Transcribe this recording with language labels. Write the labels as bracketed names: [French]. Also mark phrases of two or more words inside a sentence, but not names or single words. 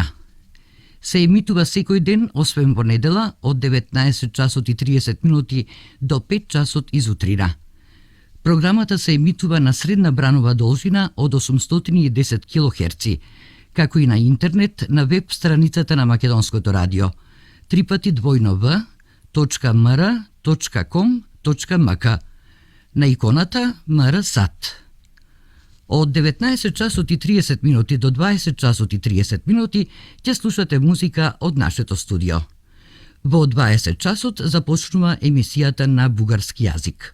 [Macedonian] Се емитува секој ден, освен во недела, од 19 часот и 30 минути до 5 часот изутрина. Програмата се емитува на средна бранова должина од 810 килохерци, како и на интернет на веб страницата на Македонското радио www.mr.com.mk на иконата МРСАТ. Од 19 часот и 30 минути до 20 часот и 30 минути ќе слушате музика од нашето студио. Во 20 часот започнува емисијата на бугарски јазик.